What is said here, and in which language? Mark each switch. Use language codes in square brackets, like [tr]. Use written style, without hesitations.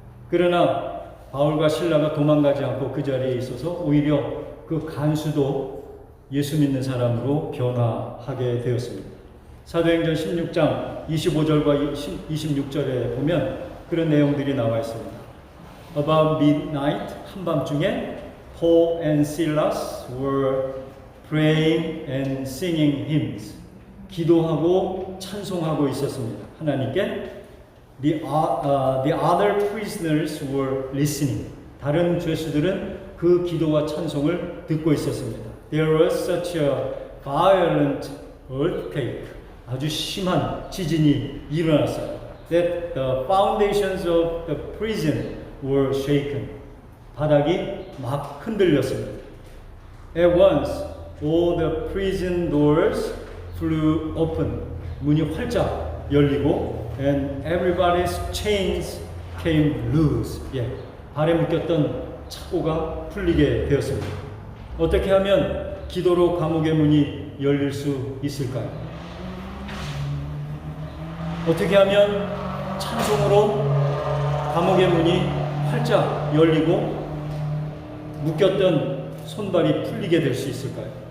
[ko] 그러나 바울과 실라가 도망가지 않고 그 자리에 있어서 오히려 그 간수도 예수 믿는 사람으로 변화하게 되었습니다. 사도행전 16장 25절과 26절에 보면 그런 내용들이 나와 있습니다. [en] About midnight, [ko] 한밤중에 [en] Paul and Silas were praying and singing hymns. [ko] 기도하고 찬송하고 있었습니다. 하나님께. [en] The other prisoners were listening. [ko] 다른 죄수들은 그 기도와 찬송을 듣고 있었습니다. [en] There was such a violent earthquake. [ko] 아주 심한 지진이 일어났어요. [en] That the foundations of the prison were shaken. [ko] 바닥이 막 흔들렸습니다. [en] At once, all the prison doors flew open. [ko] 문이 활짝 열리고, [en] and everybody's chains came loose. [ko] 발에 묶였던 착고가 풀리게 되었습니다. 어떻게 하면 기도로 감옥의 문이 열릴 수 있을까요? 어떻게 하면 찬송으로 감옥의 문이 활짝 열리고 묶였던 손발이 풀리게 될 수 있을까요?